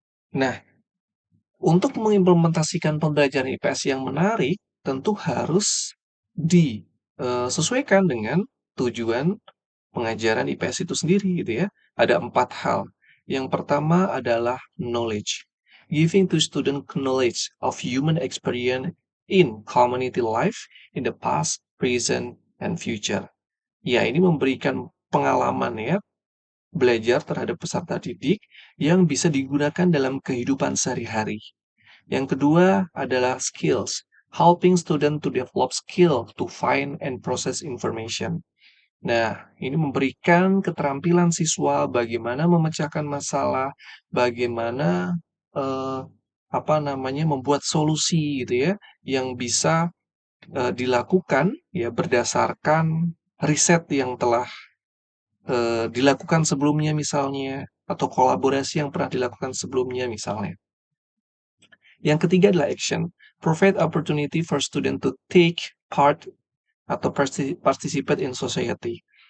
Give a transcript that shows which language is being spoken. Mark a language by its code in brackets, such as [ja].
[id] Nah, untuk mengimplementasikan pembelajaran IPS yang menarik, tentu harus disesuaikan dengan tujuan pengajaran IPS itu sendiri gitu ya. Ada 4 hal. Yang pertama adalah knowledge. [en] Giving to student knowledge of human experience in community life in the past, present, and future. [id] Ya, ini memberikan pengalaman ya, belajar terhadap peserta didik yang bisa digunakan dalam kehidupan sehari-hari. Yang kedua adalah skills. [en] Helping student to develop skill to find and process information. [id] Nah, ini memberikan keterampilan siswa bagaimana memecahkan masalah, bagaimana eh, membuat solusi gitu ya, yang bisa dilakukan ya berdasarkan riset yang telah dilakukan sebelumnya misalnya atau kolaborasi yang pernah dilakukan sebelumnya misalnya. Yang ketiga adalah action. [en] Provide opportunity for student to take part [id] atau [en] participate in society.